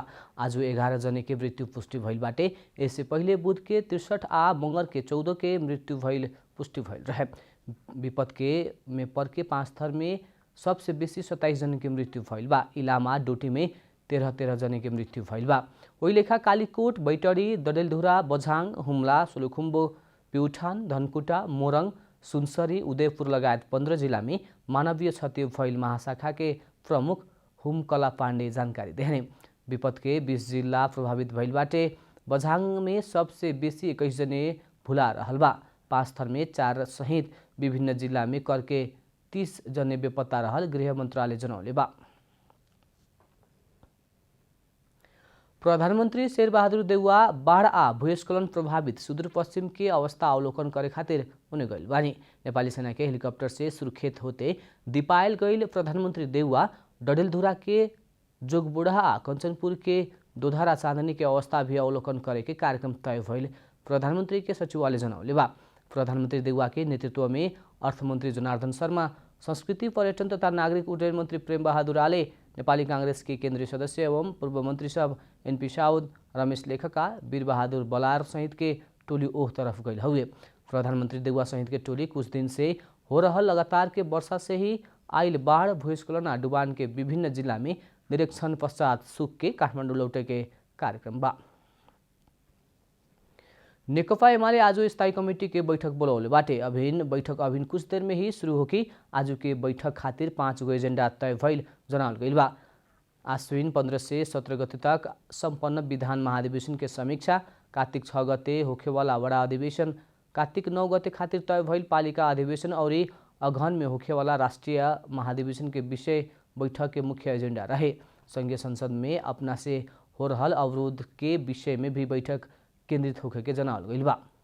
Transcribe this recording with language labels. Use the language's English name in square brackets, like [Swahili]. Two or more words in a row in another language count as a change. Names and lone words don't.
[Bhojpuri] आज 11 जने के मृत्यु पुष्टि भइल बाटे। इससे पहले बुध के 63 आ मंगर के 14 के मृत्यु भइल पुष्टि भइल रहे। विपद के में पर के 5 थर में सबसे बेसी 27 जने के मृत्यु भइल बा। इलामा, डोटी में 13 जने के मृत्यु भइल बा। ओही लेखा कालीकोट, बैतडी, डडेलधुरा, बझाङ, हुम्ला, सोलुखुम्बु, प्युठान, धनकुटा, मोरङ, सुनसरी, उदयपुर लगायत 15 जिला में मानवीय क्षति भइल महाशाखा के प्रमुख हुमकला पाण्डे जानकारी देहने। विपद के 20 जिला प्रभावित भइल बाटे। बझाङ में सबसे बेसी 21 जने भुला रहल बा। 5 थर में 4 सहित विभिन्न जिला में करके 30 जने बेपत्ता रहल गृह मंत्रालय जनौले बा। प्रधानमंत्री शेर बहादुर देउवा बाढ़ आ भूस्खलन प्रभावित सुदूरपश्चिम के अवस्था अवलोकन करे खातिर उन्हें गइल बानी। नेपाली सेना के हेलीकॉप्टर से सुर्खेत होते दिपायल गइल प्रधानमंत्री देउवा डडेलधुरा के जोगबुढ़ा आ कंचनपुर के दोधारा चांदनी के अवस्था भी अवलोकन करे के कार्यक्रम तय भइल प्रधानमंत्री के सचिवालय जनौले बा। प्रधानमंत्री देउवा के नेतृत्व में अर्थमंत्री जनार्दन शर्मा, संस्कृति पर्यटन तथा नागरिक उड्डयन मंत्री प्रेम बहादुर आले, नेपाली कांग्रेस के केंद्रीय सदस्य एवं पूर्व मंत्री सब NP साउद, रमेश लेखका, वीर बहादुर बलार सहित के टोली ओह तरफ गइल हुए। प्रधानमंत्री देउवा सहित के टोली कुछ दिन से हो रहल लगातार के वर्षा से ही आइल बाढ़, भूस्खलन आ डुबान के विभिन्न जिला में निरीक्षण पश्चात सुख के काठमाडौँ लौटे के कार्यक्रम बा। नेकपा एमाले आज स्थायी कमेटी के बैठक बोलौले बाटे। बैठक कुछ देर में ही शुरू होगी। आज के बैठक खातिर 5 गो एजेंडा तय भइल जनावल गइल बा। आश्विन 15 से 17 गते तक संपन्न विधान महाधिवेशन के समीक्षा, कार्तिक 6 गते होखेवाला बड़ा अधिवेशन, कार्तिक 9 गते खातिर तय भइल पालिका अधिवेशन और अगहन में होखेवाला राष्ट्रीय महाधिवेशन के विषय बैठक के मुख्य एजेंडा रहे। संघीय संसद में अपना से हो रहल अवरोध के विषय में भी बैठक केंद्रित होकर के जनावल गइल बा।